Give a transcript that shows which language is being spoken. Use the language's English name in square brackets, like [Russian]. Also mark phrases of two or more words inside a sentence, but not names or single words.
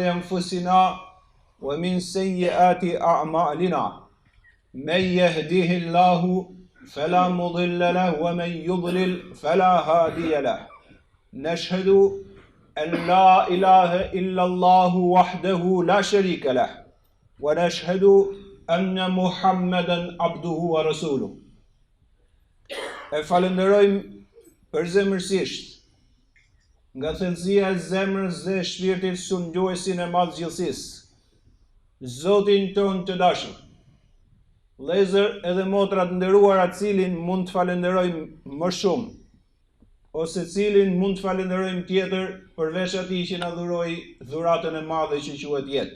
[Arabic] أنفسنا ومن سيئات أعمالنا من يهده الله فلا مضل له ومن يضلل فلا هادي له نشهد أن لا إله إلا الله وحده لا شريك له ونشهد أن محمدا عبده ورسوله. [Albanian] E falenderojmë përzemërsisht nga thellësia e zemrës dhe shpirtit sundjuesin e madh gjithësisë, Zotin ton të dashur. Vëllezër edhe motra të nderuara, cilin mund të falenderojmë më shumë, ose cilin mund të falenderojmë tjetër përveç atij që na dhuroi dhuratën e madhe që quhet jetë.